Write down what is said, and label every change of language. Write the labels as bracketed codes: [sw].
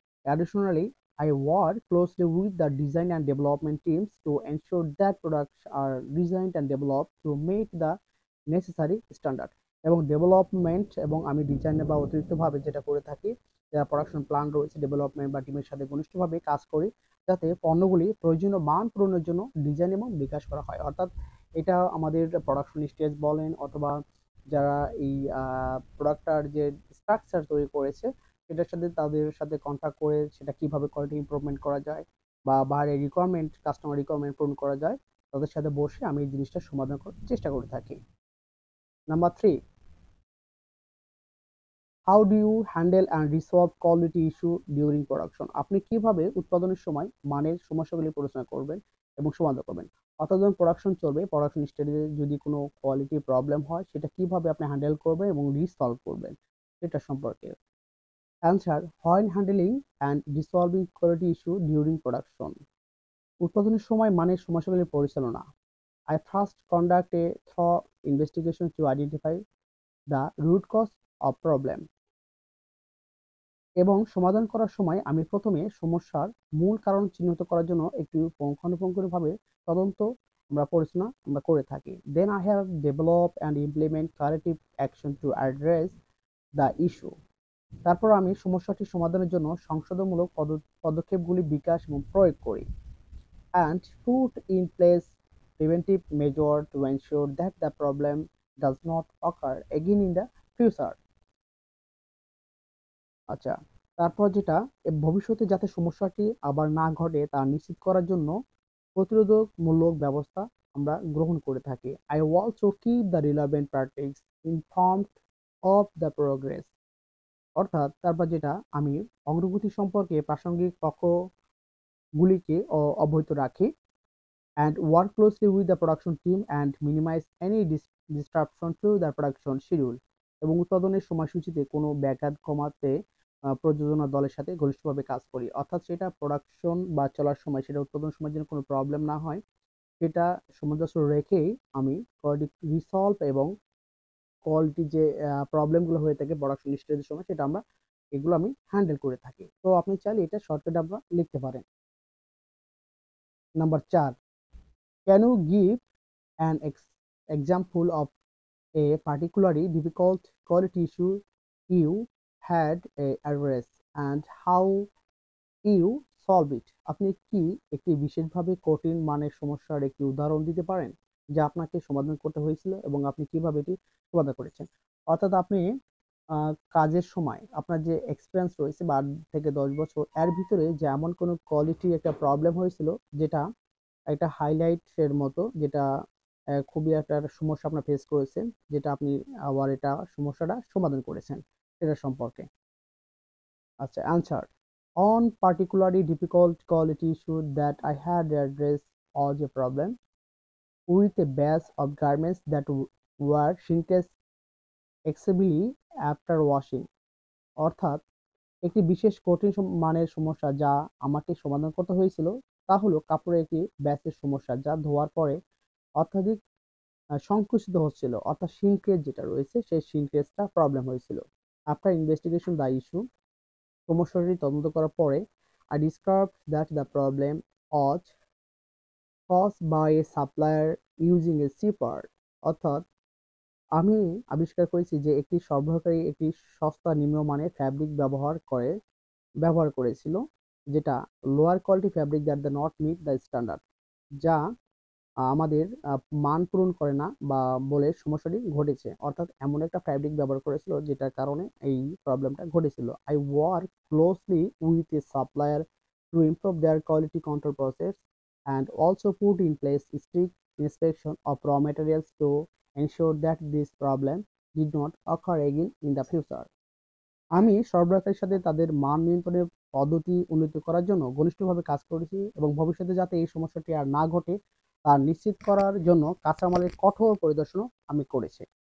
[en] Additionally, I work closely with the design and development teams to ensure that products are designed and developed to meet the necessary standard. [bn] এবং development এবং আমি design বা অতিরিক্তভাবে যেটা করে থাকি, যারা production plan রয়েছে ডেভেলপমেন্ট বা টিমের সাথে ঘনিষ্ঠভাবে কাজ করি, যাতে পণ্যগুলি প্রয়োজনীয় মান পূরণের জন্য ডিজাইন এবং বিকাশ করা হয়। অর্থাৎ এটা আমাদের প্রোডাকশন স্টেজ বলেন অথবা যারা এই প্রোডাক্টটার যে স্ট্রাকচার তৈরি করেছে সেটার সাথে তাদের সাথে কন্ট্যাক্ট করে সেটা কিভাবে কোয়ালিটি ইমপ্রুভমেন্ট করা যায় বা বাইরে রিকোয়ারমেন্ট কাস্টমার রিকোয়ারমেন্ট পূরণ করা যায়, তাদের সাথে বসে আমি এই জিনিসটা সমাধান করার চেষ্টা করে থাকি। [en] Number 3, how do you handle and resolve quality issue during production? [bn] আপনি কিভাবে উৎপাদনের সময় মানের সমস্যাগুলি পরিচালনা করবেন এবং সমাধান করবেন? অর্থাৎ যখন প্রোডাকশন চলবে, প্রোডাকশন স্টেজে যদি কোনো কোয়ালিটি প্রবলেম হয় সেটা কিভাবে আপনি হ্যান্ডেল করবেন এবং রিসলভ করবেন সেটা সম্পর্কে। [en] Answer, when handling and resolving quality issue during production. [bn] উৎপাদনের সময় মানের সমস্যাগুলির পরিচালনা। [en] I first conduct a thorough investigation to identify the root cause of problem. [bn] এবং সমাধান করার সময় আমি প্রথমে সমস্যার মূল কারণ চিহ্নিত করার জন্য একটু পুঙ্খানুপুঙ্খভাবে তদন্ত আমরা করে থাকি। [en] Then I have developed and implement corrective action to address the issue. [bn] তারপর আমি সমস্যাটি সমাধানের জন্য সংশোধনমূলক পদক্ষেপগুলি বিকাশ এবং প্রয়োগ করি। [en] And put in place preventive measure to ensure that the problem does not occur again in the future. [bn] আচ্ছা, তারপর যেটা ভবিষ্যতে যাতে সমস্যাটি আবার না ঘটে তা নিশ্চিত করার জন্য প্রতিরোধমূলক ব্যবস্থা আমরা গ্রহণ করে থাকি। [en] I also keep the relevant parties informed of the progress. [bn] অর্থাৎ তারপর যেটা আমি অগ্রগতি সম্পর্কে প্রাসঙ্গিক পক্ষগুলিকে অবহিত রাখি [en] and work closely with the production team and minimize any disruption to the production schedule. [bn] এবং উৎপাদনের সময়সূচিতে কোনো ব্যাঘাত কমাতে প্রযোজনা দলের সাথে ঘনিষ্ঠভাবে কাজ করি। অর্থাৎ সেটা প্রোডাকশন বা চলার সময় সেটা উৎপাদন সময় যেন কোনো প্রবলেম না হয় সেটা সামঞ্জস্য রেখেই আমি কোয়ালিটি রিসলভ এবং কোয়ালিটি যে প্রবলেমগুলো হয়ে থাকে প্রোডাকশন স্টেজের সময় সেটা এগুলো আমি হ্যান্ডেল করে থাকি। তো আপনি চাইলে এটা শর্টকাটে আপনারা লিখতে পারেন। [en] Number 4, can you give an example of a particularly difficult quality issue you had addressed and how you solve it? [bn] আপনি কি একটি বিশেষভাবে কঠিন মানের সমস্যার একটি উদাহরণ দিতে পারেন যা আপনাকে সমাধান করতে হয়েছিল এবং আপনি কিভাবে এটি সমাধান করেছেন? অর্থাৎ আপনি কাজের সময় আপনার যে এক্সপিরিয়েন্স রয়েছে বা 8 থেকে 10 বছর এর ভিতরে যে এমন কোনো কোয়ালিটি একটা প্রবলেম হয়েছিল যেটা একটা হাইলাইটের মতো, যেটা খুবই একটা সমস্যা আপনার ফেস করেছেন, যেটা আপনি আবার এটা সমস্যাটা সমাধান করেছেন সেটা সম্পর্কে। [en] আচ্ছা, answer, on particularly difficult quality issue that I had addressed was a problem with a batch of garments that were shrinkage excessively after washing. [bn] অর্থাৎ একটি বিশেষ কঠিন মানের সমস্যা যা আমাকে সমাধান করতে হয়েছিল তা হলো কাপড়ের একটি ব্যাচের সমস্যা যা ধোয়ার পরে অত্যাধিক সংকুচিত হচ্ছিল, অর্থাৎ শিঙ্কেজ যেটা রয়েছে সেই শিঙ্কেজটা প্রবলেম হয়েছিল। [en] after investigation the issue, [bn] সমস্যাটি তদন্ত করার পরে [en] I discovered that the problem was caused by a supplier using a cheaper, [bn] অর্থাৎ আমি আবিষ্কার করেছি যে একটি সরবরাহকারী একটি সস্তা নিম্নমানের ফ্যাব্রিক ব্যবহার করেছিল যেটা [en] lower quality fabric that the not meet the standard, [bn] যা আমাদের মান পূরণ করে না বা বলে সমস্যাটি ঘটেছে। অর্থাৎ এমন একটা ফ্যাব্রিক ব্যবহার করেছিল যেটার কারণে এই প্রবলেমটা ঘটেছিল। [en] I work closely with a supplier to improve their quality control process and also put in place strict inspection of raw materials to ensure that this problem did not occur again in the future. [bn] আমি সরবরাহকারীর সাথে তাদের মান নিয়ন্ত্রণের পদ্ধতি উন্নত করার জন্য ঘনিষ্ঠভাবে কাজ করেছি এবং ভবিষ্যতে যাতে এই সমস্যাটি আর না ঘটে তা নিশ্চিত করার জন্য কাঁচামালের কঠোর পরিদর্শনও আমি করেছি।